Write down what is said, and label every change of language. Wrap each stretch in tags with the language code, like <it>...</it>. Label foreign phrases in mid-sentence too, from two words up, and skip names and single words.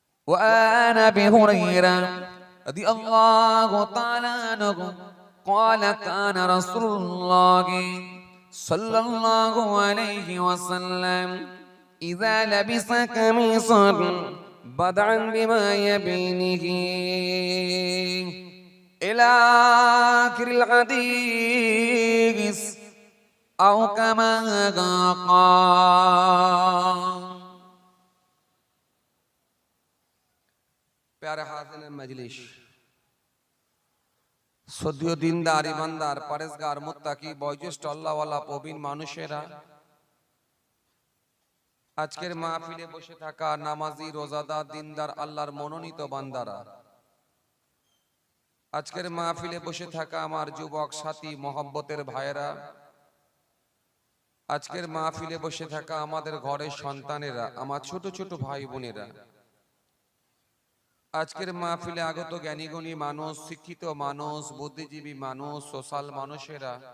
<ar>وعن أبي هريرة رضي الله تعالى عنه قال كان رسول الله صلى الله عليه وسلم إذا لبس قميصا بدعا بما يبينه إلى آخر الحديث أو كما قال</ar> <bn>পেয়ারে হাজির মজলিস সদ্য দিনদার ঈমানদার পরেজগার মুত্তাকী বয়োজ্যেষ্ঠ আল্লাহওয়ালা প্রবীণ মানুষেরা আজকের মাহফিলে বসে থাকা নামাজি রোজাদার দিনদার আল্লাহর মনোনীত বান্দারা আজকের মাহফিলে বসে থাকা আমার যুবক সাথী মহব্বতের ভাইয়েরা আজকের মাহফিলে বসে থাকা আমাদের ঘরের সন্তানেরা আমার ছোট ছোট ভাই বোনেরা আজকের মাহফিলে আগত জ্ঞানীগুণী মানুষ শিক্ষিত মানুষ বুদ্ধিজীবী মানুষ সোশ্যাল মানুষেরা</bn>